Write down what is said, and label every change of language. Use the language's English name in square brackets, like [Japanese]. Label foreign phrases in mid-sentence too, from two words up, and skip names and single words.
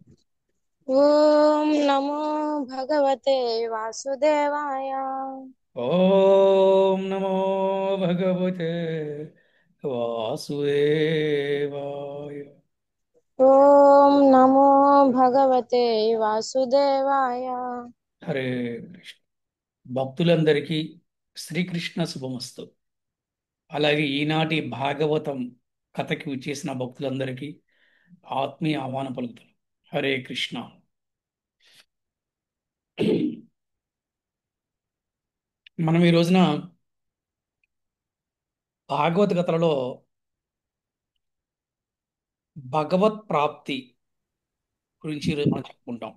[Sanskrit] ॐ नमो भगवते वासुदेवाय। ॐ नमो भगवते वासुदेवाय। ॐ नमो भगवते वासुदेवाय। [Telugu] హరే కృష్ణ. భక్తులందరికీ శ్రీకృష్ణ శుభమస్తు. అలాగే ఈనాటి భాగవతం కథకి విచ్చేసిన భక్తులందరికీ ఆత్మీయ ఆహ్వాన పలుకుతారు. హరే కృష్ణ. మనం ఈ రోజున భాగవత కథలలో భగవత్ ప్రాప్తి గురించి ఈరోజు మనం చెప్పుకుంటాం.